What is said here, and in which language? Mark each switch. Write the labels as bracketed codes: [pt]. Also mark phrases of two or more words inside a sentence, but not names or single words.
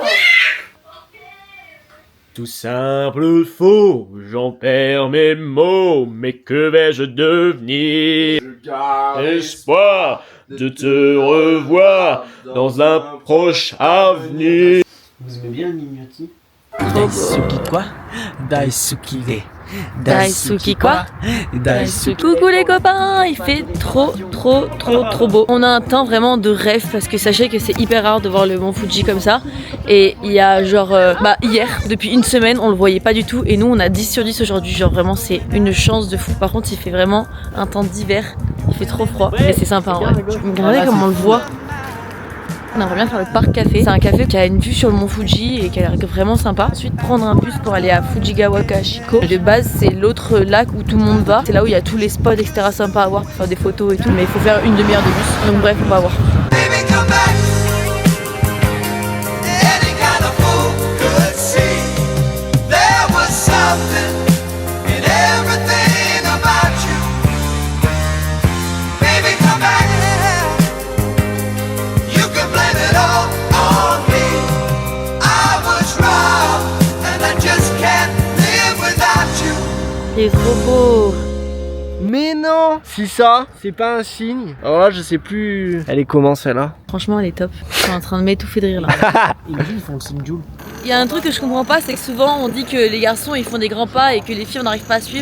[fr] Tout simple faux, j'en perds mes mots, mais que vais-je devenir? Je garde espoir de te revoir dans un proche avenir. Vous aimez bien le Mimiotti? Daisuki quoi? Daisuki Daisuki quoi? Daisuki. Coucou les copains, il fait trop beau. On a un temps vraiment de rêve parce que sachez que c'est hyper rare de voir le mont Fuji comme ça. Et il y a genre, hier, depuis une semaine, on le voyait pas du tout. Et nous on a 10 sur 10 aujourd'hui, genre vraiment c'est une chance de fou. Par contre il fait vraiment un temps d'hiver, il fait trop froid. Et c'est sympa en vrai. Regardez comment on le voit. On aimerait bien faire le parc café. C'est un café qui a une vue sur le mont Fuji et qui a l'air vraiment sympa. Ensuite prendre un bus pour aller à Fujigawa Kashiko. De base c'est l'autre lac où tout le monde va. C'est là où il y a tous les spots etc sympas à voir pour faire des photos et tout. Mais il faut faire une demi-heure de bus. Donc bref on va voir. [en] Baby, come back. Any kind of fool could see there was something in everything about you. Baby, come back. You can blame it all on me. I was wrong and I just can't live without you. [fr] Il est trop beau. Mais non, si ça, c'est pas un signe. Alors là, je sais plus. Elle est comment celle-là? Franchement elle est top. Je suis en train de m'étouffer de rire là. Ils font le signe Joule. Il y a un truc que je comprends pas, c'est que souvent on dit que les garçons ils font des grands pas et que les filles on n'arrive pas à suivre.